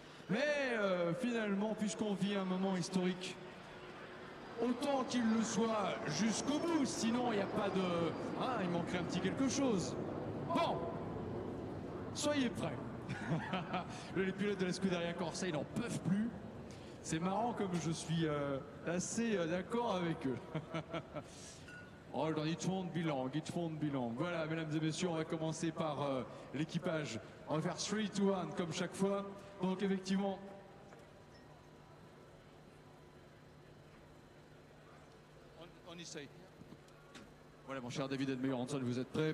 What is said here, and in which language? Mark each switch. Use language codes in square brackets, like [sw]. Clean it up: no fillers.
[fr] Mais finalement, puisqu'on vit un moment historique, autant qu'il le soit jusqu'au bout, sinon il n'y a pas de... Ah, il manquerait un petit quelque chose. Bon, soyez prêts. Les pilotes de la Scuderia Corsa, ils n'en peuvent plus. C'est marrant comme je suis assez d'accord avec eux. [en] Oh, it won't be long, it won't be long. [fr] Voilà, mesdames et messieurs, on va commencer par l'équipage. On va faire 3, 2, 1 comme chaque fois. Donc effectivement... On essaye. Voilà, mon cher David Edmeyer Hanson, vous êtes prêts?